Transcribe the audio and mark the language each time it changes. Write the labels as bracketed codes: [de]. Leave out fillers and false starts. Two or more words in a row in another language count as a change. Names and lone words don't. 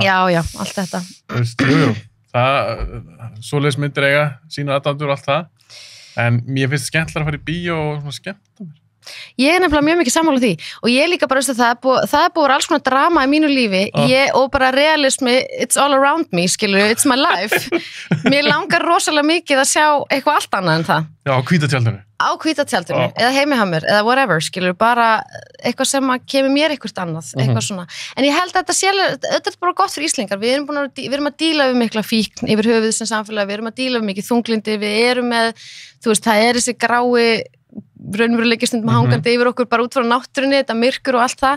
[is] Já, allt þetta. Jú, svoleiðis myndir eiga, sína aðdandur og allt það. En mér finnst skemmtilega að fara í bíó og svona skemmta mér. Ég nefnilega mjög mikið sammála því og ég líka bara, það er búið alls konar drama í mínu lífi og bara realismi, [en] it's all around me, skilur, it's my life. [is] Mér langar rosalega mikið að sjá eitthvað allt annað en það. Já, á hvítatjaldinu. Á hvítatjaldinu, eða heimihamur, eða whatever, skilur, bara eitthvað sem kemur mér eitthvað annað, eitthvað svona. En ég held að þetta bara gott fyrir Íslendingar. Við erum að díla við mikla fíkn yfir höfuð sem samfélag, við erum að díla við mikið þunglindi, við erum með, þú veist, það þessi grái raunveruleiki stundum hangandi yfir okkur bara út frá náttúrunni, þetta myrkur og allt það.